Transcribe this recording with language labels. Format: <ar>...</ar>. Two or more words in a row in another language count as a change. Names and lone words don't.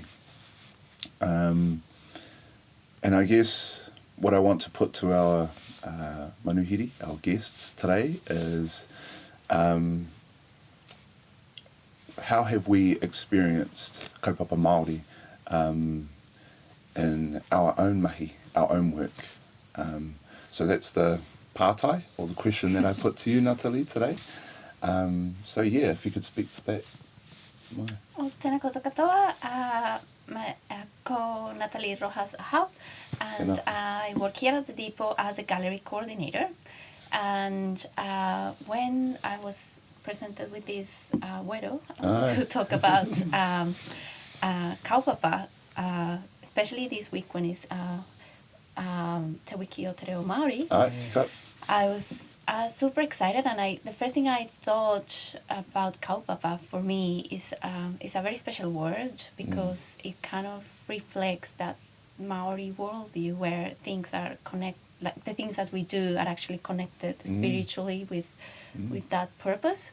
<en>And I guess what I want to put to our manuhiri, our guests today, is how have we experienced</en> <mi>kaupapa Māori</mi> <en>in our own mahi, our own work. So that's the pātai, or the question that I put to you, Natalie, today. So yeah, if you could speak to that.</en> <mi>O tēnā koutou katoa, ko Natalie Rojas Ahau,</mi> <en>and I work here at the Depot as a gallery coordinator. And when I was presented with this wero to talk about kaupapa, especially this week when it's Te Wiki o Reo Māori, I was super excited, and the first thing I thought about kaupapa for me is a very special word, because it kind of reflects that Maori worldview where things are like the things that we do are actually connected spiritually with that purpose.</en>